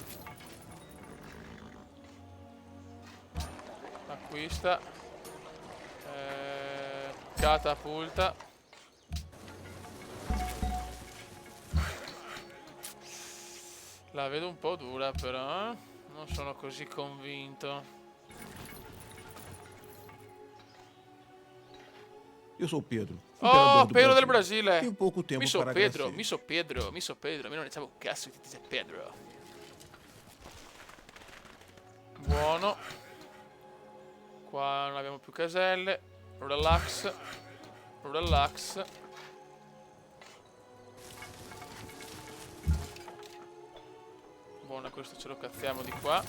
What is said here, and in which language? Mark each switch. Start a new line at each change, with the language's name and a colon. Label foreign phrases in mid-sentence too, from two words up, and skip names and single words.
Italian: Acquista. Catapulta. La vedo un po' dura però, eh? Non sono così convinto.
Portuguese: Eu sou Pedro, Oh, imperador do
Italian: Pedro del
Portuguese: Brasil.
Italian: Brasile!
Portuguese: Tenho pouco tempo
Italian: Mi so
Portuguese: para Pedro, agradecer.
Italian: mi so Pedro, mi so Pedro. A me non diciamo un cazzo che ti sei Pedro. Buono. Qua non abbiamo più caselle. Relax. Relax. Buono, questo ce lo cazziamo di qua.